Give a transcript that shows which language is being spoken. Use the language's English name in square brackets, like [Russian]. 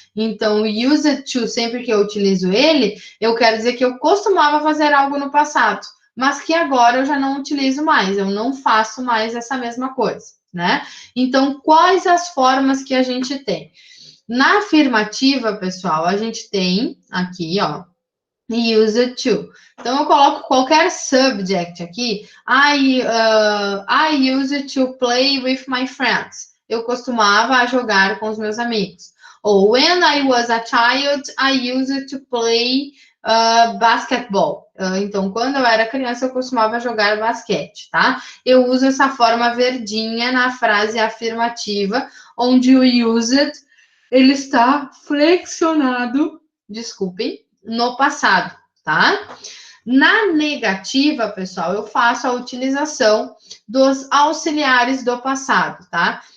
[Portuguese] Então, used to, sempre que eu utilizo ele, eu quero dizer que eu costumava fazer algo no passado, mas que agora eu já não utilizo mais, eu não faço mais essa mesma coisa, né? Então, quais as formas que a gente tem? Na afirmativa, pessoal, a gente tem aqui, ó, used to. Então, eu coloco qualquer subject aqui. [English] I used to play with my friends. [Portuguese] Eu costumava jogar com os meus amigos. [English] Ou when I was a child, I used to play basketball. [Portuguese] Então, quando eu era criança, eu costumava jogar basquete, tá? Eu uso essa forma verdinha na frase afirmativa, onde o used, ele está flexionado, desculpem, no passado, tá? Na negativa, pessoal, eu faço a utilização dos auxiliares do passado, tá?